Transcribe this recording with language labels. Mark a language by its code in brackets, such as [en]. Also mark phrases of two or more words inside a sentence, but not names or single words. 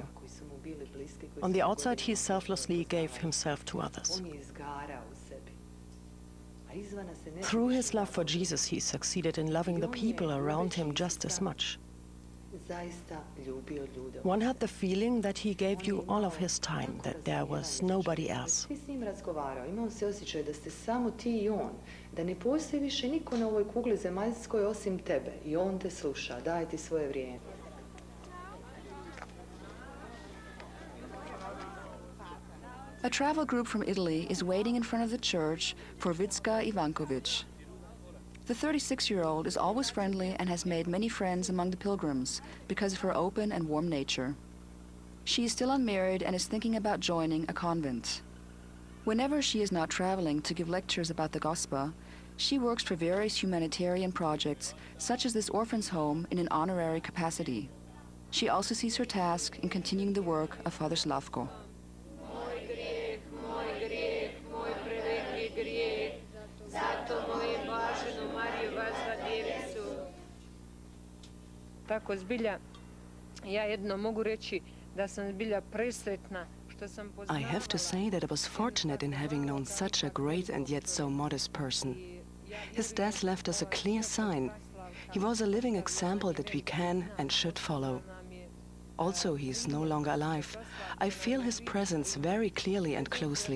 [en] On the outside, he selflessly gave himself to others. Through his love for Jesus, he succeeded in loving the people around him just as much. One had the feeling that he gave you all of his time, that there was nobody else. [hr] Da ne postoji više niko na ovoj kugli zemaljskoj osim tebe I on te sluša, daje ti svoje vrijeme. [en] A travel group from Italy is waiting in front of the church for Vicka Ivankovic. The 36-year-old is always friendly and has made many friends among the pilgrims because of her open and warm nature. She is still unmarried and is thinking about joining a convent. Whenever she is not traveling to give lectures about the gospel, she works for various humanitarian projects, such as this orphan's home, in an honorary capacity. She also sees her task in continuing the work of Father Slavko. [hr] Tako zbilja, ja jedno mogu reći da sam zbilja presretna. [en] I have to say that I was fortunate in having known such a great and yet so modest person. His death left us a clear sign. He was a living example that we can and should follow. Also, he is no longer alive. I feel his presence very clearly and closely.